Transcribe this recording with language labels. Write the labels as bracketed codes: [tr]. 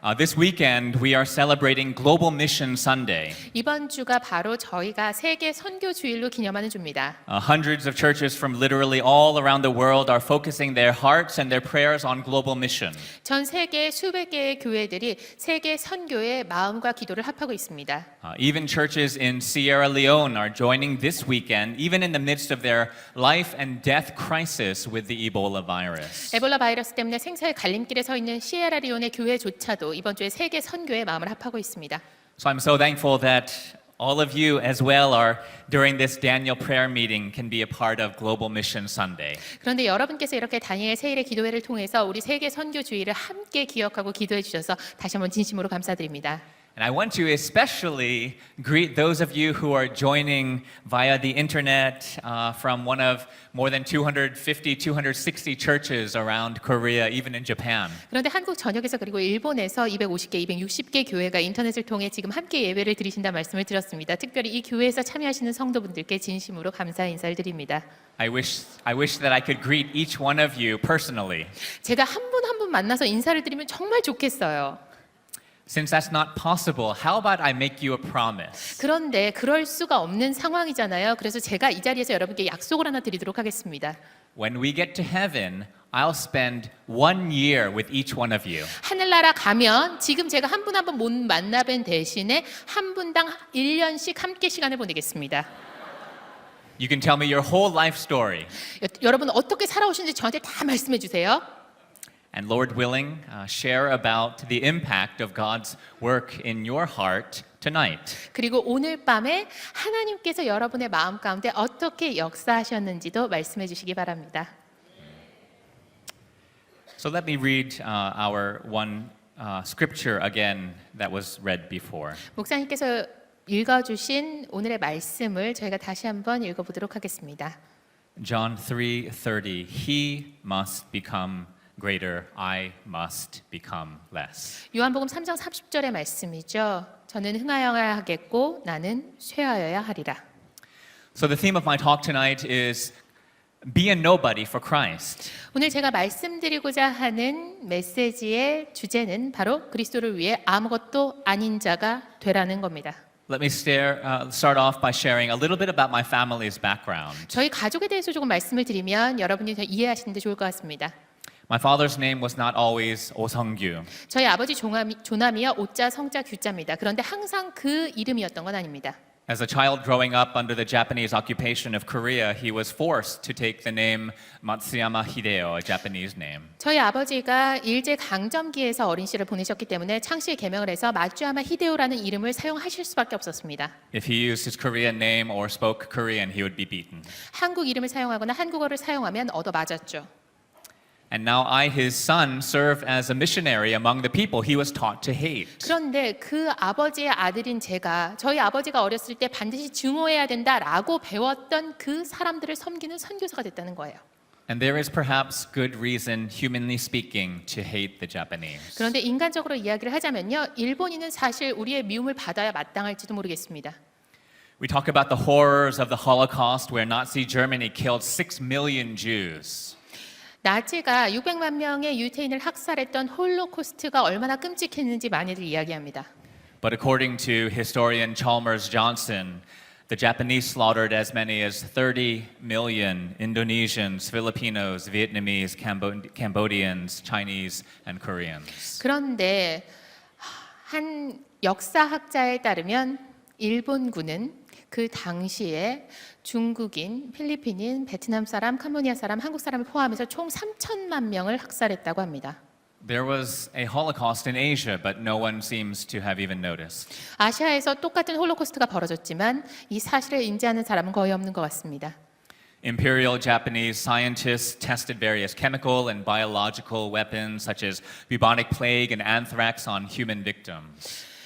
[en] This weekend we are celebrating Global Mission Sunday. [ko] 이번 주가 바로 저희가 세계 선교 주일로 기념하는 주입니다. [en] Hundreds of churches from literally all around the world are focusing their hearts and their prayers on global mission. [ko] 전 세계 수백 개의 교회들이 세계 선교의 마음과 기도를 합하고 있습니다. [en] Even churches in Sierra Leone are joining this weekend, even in the midst of their life and death crisis with the Ebola virus. [ko] 에볼라 바이러스 때문에 생사의 갈림길에 서 있는 시에라리온의 교회조차도 이번 주에 세계 선교의 마음을 합하고 있습니다. [en] So I'm so thankful that all of you as well are during this Daniel prayer meeting can be a part of Global Mission Sunday. [ko] 그런데 여러분께서 이렇게 다니엘 세일의 기도회를 통해서 우리 세계 선교 주일을 함께 기억하고 기도해 주셔서 다시 한번 진심으로 감사드립니다. [en] And I want to especially greet those of you who are joining via the internet from one of more than 250, 260 churches around Korea, even in Japan. [ko] 그런데 한국 전역에서 그리고 일본에서 250개, 260개 교회가 인터넷을 통해 지금 함께 예배를 드리신다 말씀을 드렸습니다. 특별히 이 교회에서 참여하시는 성도분들께 진심으로 감사 인사를 드립니다. [en] I wish that I could greet each one of you personally. [ko] 제가 한 분 한 분 만나서 인사를 드리면 정말 좋겠어요. [en] Since that's not possible, how about I make you a promise? [ko] 그런데 그럴 수가 없는 상황이잖아요. 그래서 제가 이 자리에서 여러분께 약속을 하나 드리도록 하겠습니다. [en] When we get to heaven, I'll spend 1 year with each one of you. [ko] 하늘나라 가면 지금 제가 한 분 한 분 못 만나뵌 대신에 한 분당 1년씩 함께 시간을 보내겠습니다. [en] You can tell me your whole life story. [ko] 여러분 어떻게 살아오시는지 저한테 다 말씀해 주세요. [en] And Lord willing, share about the impact of God's work in your heart tonight. [ko] 그리고 오늘 밤에 하나님께서 여러분의 마음 가운데 어떻게 역사하셨는지도 말씀해 주시기 바랍니다. [en] So let me read our one scripture again that was read before. [ko] 목사님께서 읽어주신 오늘의 말씀을 저희가 다시 한번 읽어보도록 하겠습니다. [en] John 3:30. He must become greater, I must become less. [ko] 요한복음 3장 30절의 말씀이죠. 저는 흥하여야 하겠고 나는 쇠하여야 하리라. [en] So the theme of my talk tonight is be a nobody for Christ. [ko] 오늘 제가 말씀드리고자 하는 메시지의 주제는 바로 그리스도를 위해 아무것도 아닌 자가 되라는 겁니다. [en] Let me start off by sharing a little bit about my family's background. [ko] 저희 가족에 대해서 조금 말씀을 드리면 여러분이 더 이해하시는데 좋을 것 같습니다. [en] My father's name was not always Oh Sung-gyu. [ko] 저희 아버지 조남이요 오자 성자 규자입니다. 그런데 항상 그 이름이었던 건 아닙니다. [en] As a child growing up under the Japanese occupation of Korea, he was forced to take the name Matsuyama Hideo, a Japanese name. [ko] 저희 아버지가 일제 강점기에서 어린 시를 보내셨기 때문에 창씨의 개명을 해서 마츠야마 히데오라는 이름을 사용하실 수밖에 없었습니다. [en] If he used his Korean name or spoke Korean, he would be beaten. [ko] 한국 이름을 사용하거나 한국어를 사용하면 얻어맞았죠. [en] And now I, his son, serve as a missionary among the people he was taught to hate. [ko] 그런데 그 아버지의 아들인 제가 저희 아버지가 어렸을 때 반드시 증오해야 된다라고 배웠던 그 사람들을 섬기는 선교사가 됐다는 거예요. [en] And there is perhaps good reason, humanly speaking, to hate the Japanese. [ko] 그런데 인간적으로 이야기를 하자면요. 일본인은 사실 우리의 미움을 받아야 마땅할지도 모르겠습니다. [en] We talk about the horrors of the Holocaust where Nazi Germany killed 6 million Jews. [ko] 나치가 600만 명의 유태인을 학살했던 홀로코스트가 얼마나 끔찍했는지 많이들 이야기합니다. [en] But according to historian Chalmers Johnson, the Japanese slaughtered as many as 30 million Indonesians, Filipinos, Vietnamese, Cambodians, Chinese, and Koreans. [ko] 그런데 한 역사학자에 따르면 일본군은 그 당시에 중국인, 필리핀인, 베트남 사람, 캄보디아 사람, 한국 사람을 포함해서 총 3천만 명을 학살했다고 합니다. [en] There was a Holocaust in Asia, but no one seems to have even noticed. [ko] 아시아에서 똑같은 홀로코스트가 벌어졌지만 이 사실을 인지하는 사람은 거의 없는 것 같습니다. [en] Imperial Japanese scientists tested various chemical and biological weapons such as bubonic plague and anthrax on human victims.